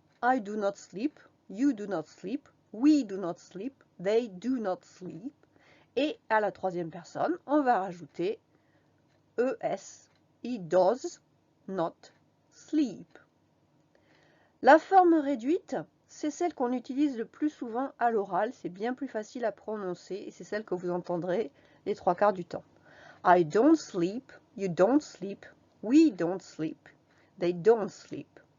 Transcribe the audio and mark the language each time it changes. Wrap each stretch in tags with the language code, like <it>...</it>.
<en>I do not sleep, you do not sleep, we do not sleep, they do not sleep.</en> <fr>Et à la troisième personne, on va rajouter ES.</fr> <en>He does not sleep.</en> <fr>La forme réduite, c'est celle qu'on utilise le plus souvent à l'oral, c'est bien plus facile à prononcer et c'est celle que vous entendrez les trois quarts du temps.</fr> <en>I don't sleep, you don't sleep, we don't sleep, they don't sleep.</en>